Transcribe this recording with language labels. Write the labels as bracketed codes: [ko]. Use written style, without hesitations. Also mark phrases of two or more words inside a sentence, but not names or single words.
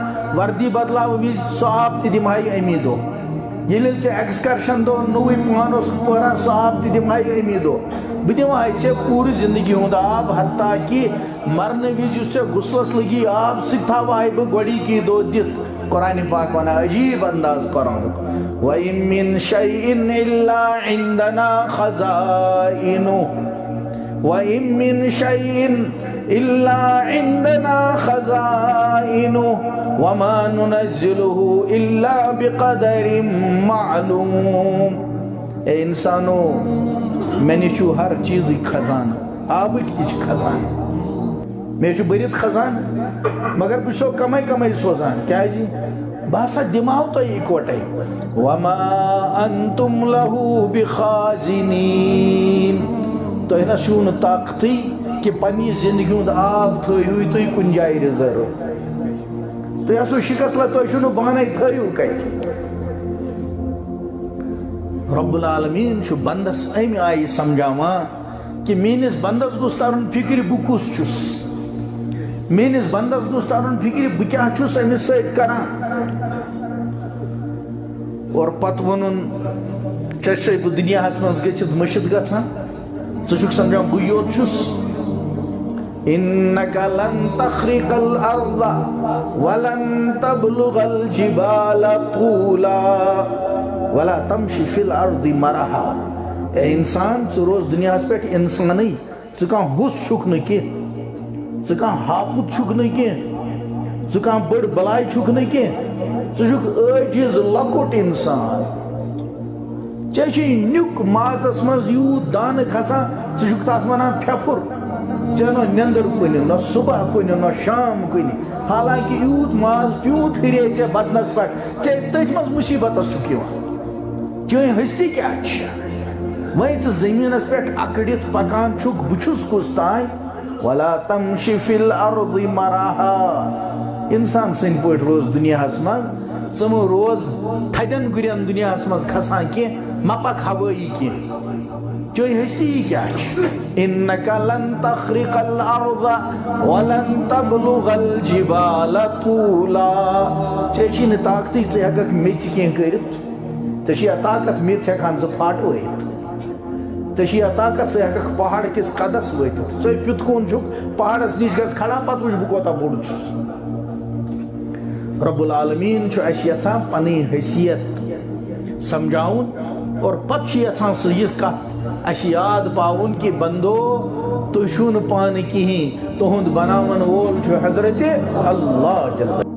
[ks] وردی بدلاوٕ وِزِ سُہ آب تہِ دِمہٕ ہا امی دۄہ ییٚلہِ ژےٚ ایٚکسکرشن دۄہ نوٚوُے پان اوسُکھ پٲران سُہ آب تہِ دِمہٕ ہا امی دۄہ بہٕ دِمہٕ ہا ژےٚ پوٗرٕ زندگی ہُنٛد آب حتیٰ کہِ مرنہٕ وِزِ یُس ژےٚ غُسلس لگی آب سُہ تہِ تھاوہاے بہٕ گۄڈٕنِکی دۄہ دِتھ قرآنِ پاک ونان عجیٖب انداز قرآنُک وَإِن [ar] مِّن شَيْءٍ إِلَّا عِندَنَا خَزَائِنُهُ وَإِن مِّن شَيْءٍ إِلَّا عِندَنَا خَزَائِنُهُ وَمَا نُنَزِّلُهُ إِلَّا بِقَدَرٍ مَعْلُومٍ [ks] اے انسانو مےٚ نِش چھُ ہر چیٖزٕکۍ خزانہٕ آبٕکۍ تہِ چھِ خزانہٕ مےٚ چھُ بٔرِتھ خزانہٕ مگر بہٕ چھُسو کمے کمے سوزان کیٛازِ بہٕ ہسا دِمہو تۄہہِ اِکوٹے [ar] وَما أَنتُمْ لَهُ بِخَازِنِينَ [ks] تۄہہِ نہ چھُو نہٕ طاقتٕے کہ پننہِ زندگی ہُنٛد آب تھٲیِو تُہۍ کُنہِ جایہِ رِزٲرٕو تُہۍ آسو شِکست لگ تۄہہِ چھُو نہٕ بانَے تھٲیِو کَتہِ رب العالمیٖن چھُ بنٛدس اَمہِ آیہِ سمجھاوان کہ میٲنِس بنٛدس گوٚژھ ترُن فِکرِ بہٕ کُس چھُس میٲنِس بنٛدس گوٚژھ ترُن فِکرِ بہٕ کیٛاہ چھُس أمِس سۭتۍ کران اور پتہٕ ووٚنُن ژےٚ چھُسے بہٕ دُنیاہس منٛز گٔژھِتھ مٔشِد گژھان ژٕ چھُکھ سمجھان بٕے یوت چھُس [ar] إنك لن تخرق الأرض ولن تبلغ الجبال طولا ولا تمشي في الأرض مرحا [ks] اے انسان ژٕ روز دُنیاہس پٮ۪ٹھ انسانٕے ژٕ کانٛہہ ہُس چھُکھ نہٕ کینٛہہ ژٕ کانٛہہ ہاپُت چھُکھ نہٕ کینٛہہ ژٕ کانٛہہ بٔڑ بلاے چھُکھ نہٕ کینٛہہ ژٕ چھُکھ عٲجِز لۄکُٹ انسان ژےٚ چھُے نیُک مازس منٛز یوٗت دانہٕ کھسان ژٕ چھُکھ تتھ ونان پھٮ۪پھُر ژےٚ نہ نیندٕر کُنہِ نہ صبح کُنہِ نہ شام کُنہِ حالانکہِ یوٗت ماز پیوٗت ہُرے ژےٚ بدنس پٮ۪ٹھ ژےٚ تٔتھۍ منٛز مُصیبتس چھُکھ یِوان چٲنۍ ہستی کیٛاہ چھِ وۄنۍ ژٕ زٔمیٖنس پٮ۪ٹھ اکڑِتھ پکان چھُکھ بہٕ چھُس کُس تانۍ [ar] ولا تمشِ فی الارض مرحا [ks] انسان سٕنٛدۍ پٲٹھۍ روز دُنیاہس منٛز ژٕ مہٕ روز تھدٮ۪ن گُرٮ۪ن دُنیاہس منٛز کھسان کینٛہہ مہ پک ہوٲیی کینٛہہ چٲنۍ ہستی کیٛاہ چھِ [ar] إنك لن تخرق الأرض ولن تبلغ الجبال طولا [ks] ژےٚ چھی نہٕ طاقتٕے ژٕ ہٮ۪ککھ میٚژِ کینٛہہ کٔرِتھ ژےٚ چھِ یا طاقت میٚژ ہٮ۪کہان ژٕ پھاٹوٲیِتھ ژےٚ چھِ یا طاقت ژٕ ہٮ۪ککھ پہاڑ کِس قدس وٲتِتھ ژٕ پیُت کُن چھُکھ پہاڑس نِش گژھ کھڑا پتہٕ وٕچھ بہٕ کوتاہ بوٚڑ چھُس رب العالمیٖن چھُ اَسہِ یژھان پنٕنۍ حیثیت سمجھاؤن اور پتہ یژھان سہ یہ کت اس یاد پاؤن کہ بندو تھی چھو نہ پانہ کہین تہند بناون وول چھو حضرت اللہ جل